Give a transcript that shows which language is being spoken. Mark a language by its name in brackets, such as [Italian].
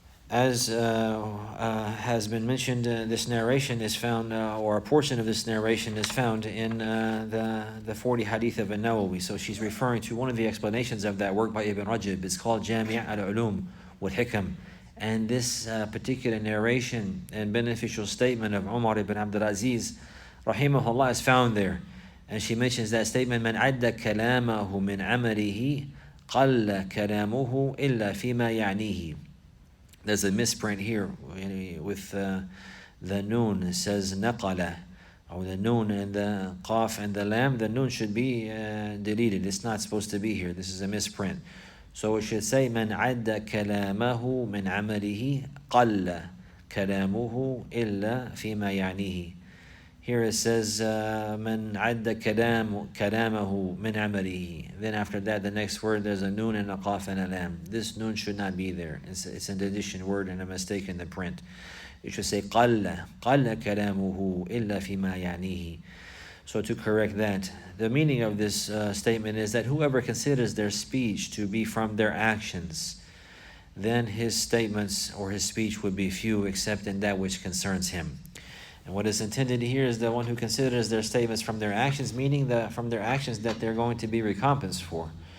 [English] As has been mentioned, this narration is found, or a portion of this narration is found in the 40 hadith of An-Nawawi. So she's referring to one of the explanations of that work by Ibn Rajab. It's called Jami' al-Ulum wal-Hikam. And this particular narration and beneficial statement of Umar ibn Abdul Aziz, rahimahullah, is found there. And she mentions that statement, [Arabic] من عد كلامه من عمله قل كلامه إلا فيما يعنيه. [English] There's a misprint here with the noon. It says نقل, or the noon and the qaf and the lam. The noon should be deleted. It's not supposed to be here. This is a misprint. So it should say [Arabic] من عد كلامه من عمله قل كلامه إلا فيما يعنيه. [English] Here it says [Arabic] من عد كلامه من عمله. [English] Then after that, the next word, there's a noon and a qaf and a lam. This noon should not be there. It's an addition word and a mistake in the print. It should say [Arabic] قل كلامه إلا فيما يعنيه. [English] So to correct that, the meaning of this statement is that whoever considers their speech to be from their actions, then his statements or his speech would be few, except in that which concerns him. And what is intended here is the one who considers their statements from their actions, meaning from their actions that they're going to be recompensed for.